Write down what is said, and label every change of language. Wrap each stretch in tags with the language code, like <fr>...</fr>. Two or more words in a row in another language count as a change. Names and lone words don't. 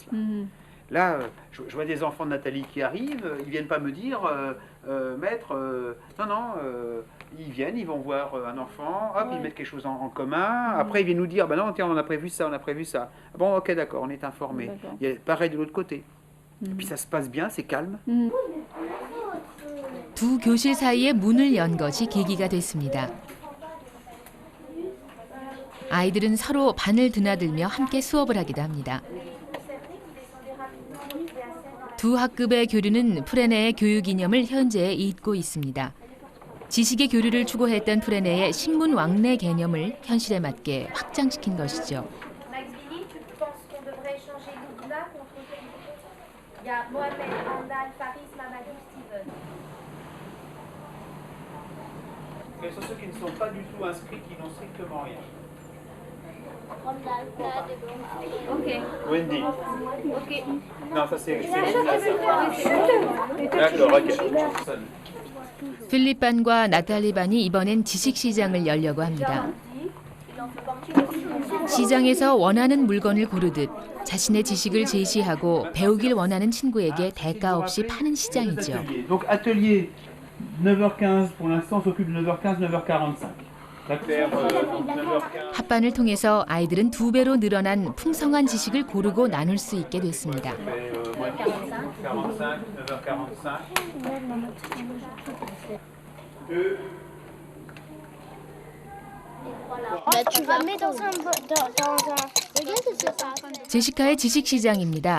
<fr>Là, je vois des enfants de Nathalie qui arrivent, ils viennent pas me dire, maître, ils viennent, ils vont voir un enfant, hop, ils mettent quelque chose en commun, après ils viennent nous dire, bah non, tiens, on a prévu ça, on a prévu ça. Bon, ok, d'accord, on est informé. Il y a pareil de l'autre côté. Et puis ça se passe bien, c'est calme.</fr> <ko>두 교실 사이에 문을 연 것이 계기가 됐습니다. 아이들은 서로 반을 드나들며 함께 수업을 하기도 합니다. 두 학급의 교류는 프레네의 교육 이념을 현재 잇고 있습니다. 지식의 교류를 추구했던 프레네의 신문 왕래 개념을 현실에 맞게 확장시킨 것이죠.</ko> <fr>Quels sont ceux qui ne sont pas du tout inscrits, qui n'ont strictement rien? Wendy. Non, ça c'est d'accord, ok.</fr> <ko>필립 반과 나탈리 반이 이번엔 지식 시장을 열려고 합니다. 시장에서 원하는 물건을 고르듯 자신의 지식을 제시하고 배우길 원하는 친구에게 대가 없이 파는 시장이죠.</ko> <fr>Donc atelier 9h15 pour l'instant s'occupe de 9h15, 9h45.</fr> <ko>합반을 통해서 아이들은 2배로 늘어난 풍성한 지식을 고르고 나눌 수 있게 됐습니다. 제시카의 지식 시장입니다.</ko>